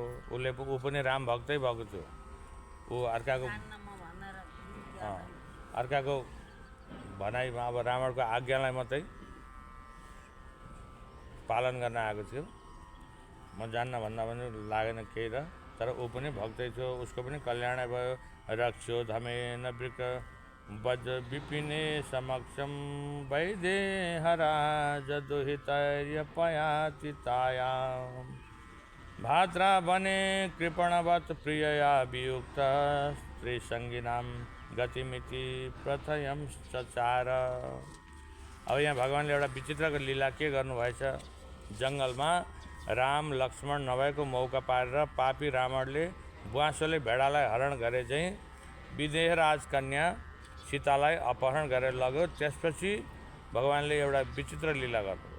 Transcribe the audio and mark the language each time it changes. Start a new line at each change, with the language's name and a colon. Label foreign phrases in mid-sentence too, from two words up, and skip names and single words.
Nepali: ऊ पनि राम भक्तै भएको थियो। ऊ अर्काको भनाइमा अब रावणको आज्ञालाई मात्रै पालन गर्न आएको थियो। म जान्न भन्दा पनि लागेन केही र, तर ऊ पनि भक्तै थियो, उसको पनि कल्याण भयो।
Sanskrit: रक्षो धमेन वृक वज विपिने समक्षम वैदेहराज दुहितैर्यपयातितायां भाद्रा बने कृपणवत् प्रियया वियुक्त स्त्रीसङ्गिनां गतिमिति प्रथयं चचार।
Nepali: अब यहाँ भगवान्ले एउटा विचित्रको लीला के गर्नुभएछ, जङ्गलमा राम लक्ष्मण नभएको मौका पारेर पापी रावणले बुवासोले भेडालाई हरण गरे चाहिँ विदेह राजकन्या सीतालाई अपहरण गरेर लग्यो। त्यसपछि भगवान्ले एउटा विचित्र लीला गर्नुभयो।